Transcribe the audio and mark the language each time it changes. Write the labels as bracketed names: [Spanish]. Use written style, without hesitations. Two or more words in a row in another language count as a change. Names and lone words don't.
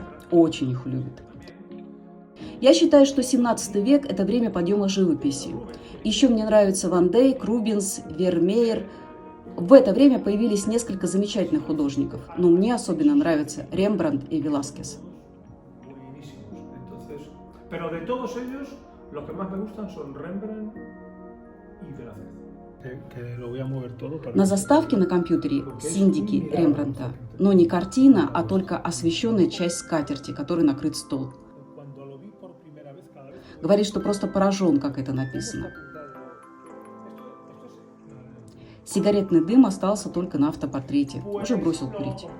[Russian] Очень их любит. Я считаю, что 17 век – это время подъема живописи. Еще мне нравятся Ван Дейк, Рубенс, Вермеер. В это время появились несколько замечательных художников, но мне особенно нравятся Рембрандт и Веласкес. [Spanish] Pero de todos ellos, los que más me gustan son Rembrandt y Velázquez. Que lo voy a mover todo para... [Russian] На заставке на компьютере синдики Рембрандта, но не картина, а только освещенная часть скатерти, которой накрыт стол. Говорит, что просто поражен, как это написано. Сигаретный дым остался только на автопортрете, уже бросил курить.